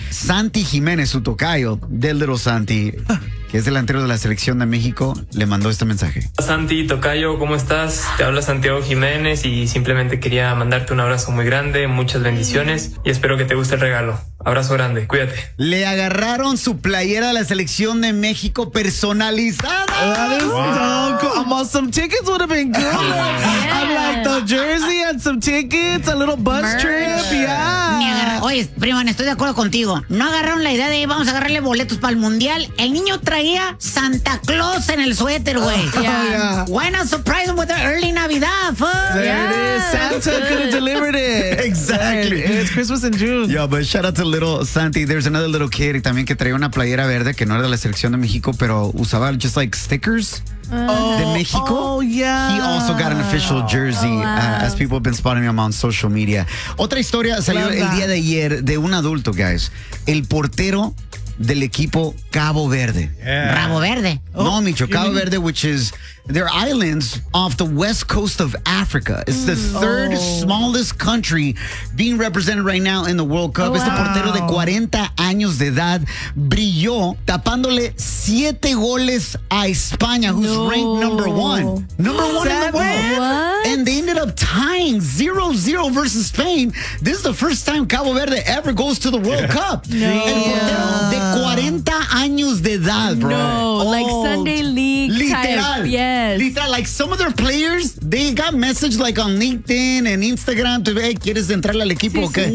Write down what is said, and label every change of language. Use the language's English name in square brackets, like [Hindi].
[Spanish] Santi Jiménez, su tocayo, del Little Santi, que es delantero de la selección de México, le mandó este mensaje. Santi, tocayo, ¿cómo estás? Te habla Santiago Jiménez y simplemente quería mandarte un abrazo muy grande, muchas bendiciones y espero que te guste el regalo. Abrazo grande, cuídate. Le agarraron su playera de la selección de México personalizada. [English] That is so cool. Almost some tickets would have been good. I like the jersey and some tickets, a little bus trip, [Spanish] Oye, primo, estoy de acuerdo contigo. No agarraron la idea de vamos a agarrarle boletos para el mundial. El niño traía Santa Claus en el suéter, güey. [English] Why not surprise him with an early Navidad, Santa could have delivered it. Exactly. It's Christmas in June. Yeah, but shout out to little Santi. There's another little kid [Spanish] también que traía una playera verde que no era de la selección de México, pero usaba [English] just like stickers. [Spanish] De México. [English] He also got an official jersey, as people have been spotting him on social media. [Spanish] Otra historia salió el día de ayer de un adulto, guys. El portero del equipo Cabo Verde. Rabo Verde. [English] Cabo Verde, which is their islands off the west coast of Africa. It's the third smallest country being represented right now in the World Cup. [Spanish] Este portero de 40 años de edad brilló tapándole 7 goles a España, [English] who's ranked number one. Number one in the world. What? And they ended up tying 0-0 versus Spain. This is the first time Cabo Verde ever goes to the World Cup. [Spanish] El portero de 40 años de edad, bro. [English] Like Sunday League. Literal. Literal, like some of their players, they got messaged like on LinkedIn and Instagram to, hey, [Spanish] ¿quieres entrarle al equipo?